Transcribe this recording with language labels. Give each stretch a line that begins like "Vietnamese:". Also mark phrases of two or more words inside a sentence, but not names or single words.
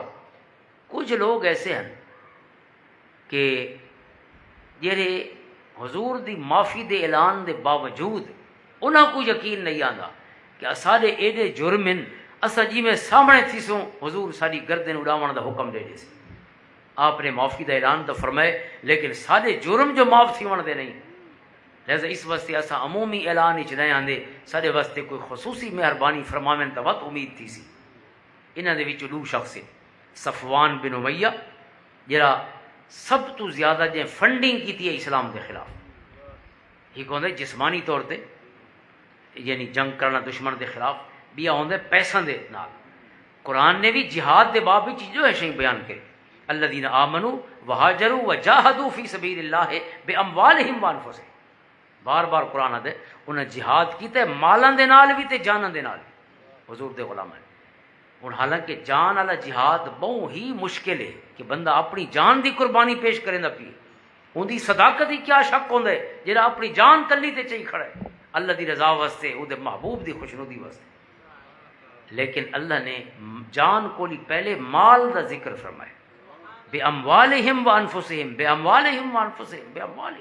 Saraiki: کچھ لوگ ایسے ہیں کہ جڑے حضور دی معافی دے اعلان دے باوجود انہاں کو یقین نہیں آندا کہ سارے ایڈے جرم ہیں اسا جی میں سامنے تھی سوں حضور ساری گردن اڑاون دا حکم دے سی. آپ نے معافی دا اعلان تو فرمائے لیکن سارے جرم جو معاف تھی ون دے نہیں. لہذا اس واسطے اسا عمومی اعلان وچ نہیں آندے سارے واسطے کوئی خصوصی مہربانی فرماویں تو بہت امید تھی سی. انہاں دے وچ دو شخص صفوان بن امیہ جڑا سب تو زیادہ جے فنڈنگ
Urdu: کی ہے اسلام کے خلاف.
Saraiki: ایک ہوندے جسمانی طور تے یعنی جنگ کرنا دشمن دے خلاف بیا ہوندے پیسوں دے نال. قرآن نے بھی جہاد دے باب وچ جو ہے شے بیان کرے
Arabic: الذین آمنوا وہاجروا وجاہدوا فی سبیل اللہ باموالہم وانفسہم.
Saraiki: بار بار قرآن آدے انہیں جہاد کیتے مالاں دے نال بھی تے جاناں دے نال بھی حضور دے غلام ہیں. ہوں حالانکہ جان والا جہاد بہت ہی مشکل ہے کہ بندہ اپنی جان دی قربانی پیش کرے نہ پی ان دی صداقت ہی کیا شک ہوندا ہے جہاں اپنی جان تلی تے چاہیے کھڑا ہے اللہ دی رضا واسطے وہ محبوب دی خوشنودی واسطے. لیکن اللہ نے جان کو پہلے مال دا ذکر فرمایا
Arabic: بے اموالہم و انفسہم بے اموالہم و انفسہم بے اموالہم.